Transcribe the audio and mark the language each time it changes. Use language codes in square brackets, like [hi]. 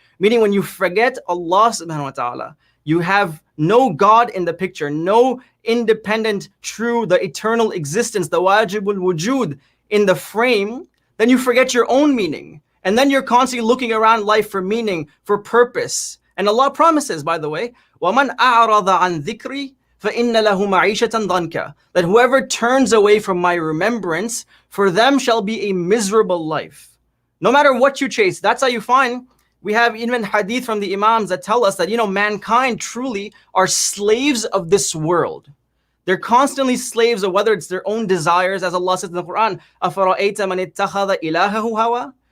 [en] Meaning when you forget Allah subhanahu wa ta'ala, you have no God in the picture, no independent, true, the eternal existence, the wajibul wujud in the frame, then you forget your own meaning. And then you're constantly looking around life for meaning, for purpose. And Allah promises, by the way, [ar] وَمَنْ أَعْرَضَ عَنْ ذِكْرِي فَإِنَّ لَهُ مَعِيشَةً ضَنْكَ. [en] That whoever turns away from my remembrance, for them shall be a miserable life. No matter what you chase, that's how you find. We have even hadith from the Imams that tell us that, mankind truly are slaves of this world. They're constantly slaves of whether it's their own desires, as Allah says in the Quran, [ar] أَفَرَأَيْتَ مَنِ اتَّخَذَ إِلَهَهُ هَوَى.